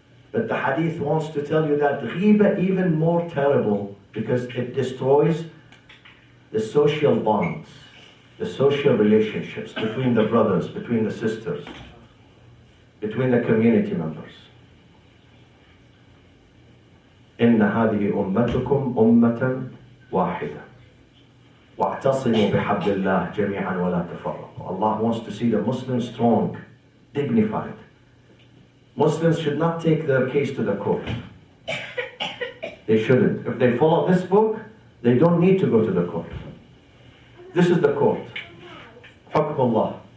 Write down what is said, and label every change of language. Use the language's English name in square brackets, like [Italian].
[English] But the hadith wants to tell you that ghiba even more terrible because it destroys the social bonds, the social relationships between the brothers, between the sisters, between the community members. [Arabic] إن هذه أمتكم أمة واحدة واعتصموا بحبل الله جميعا ولا تفرقوا. [English] Allah wants to see the Muslims strong, dignified. Muslims should not take their case to the court. They shouldn't. If they follow this book, they don't need to go to the court. This is the court. [Arabic] حكم الله.